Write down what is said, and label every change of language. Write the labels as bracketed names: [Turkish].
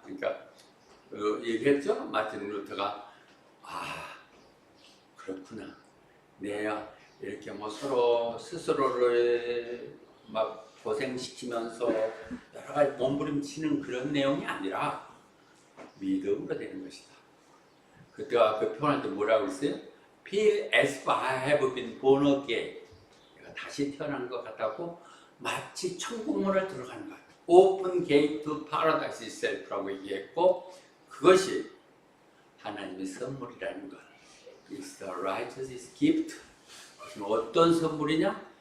[Korean] 그러니까 얘기했죠. 마틴 루터가 그렇구나. 내가 이렇게 뭐 서로 스스로를 막 고생시키면서 여러 가지 몸부림치는 그런 내용이 아니라 믿음으로 되는 것이다. 그때가 그 표현할 때 뭐라고 했어요? [English] Feel as if I have been born again. [Korean] 내가 다시 태어난 것 같다고 마치 천국문을 들어가는 것 같다. [English] Open gate to paradise itself [Korean] 라고 얘기했고 그것이 하나님의 선물이라는 것. [English] It's the righteous gift. [Korean] 그것은 어떤 선물이냐?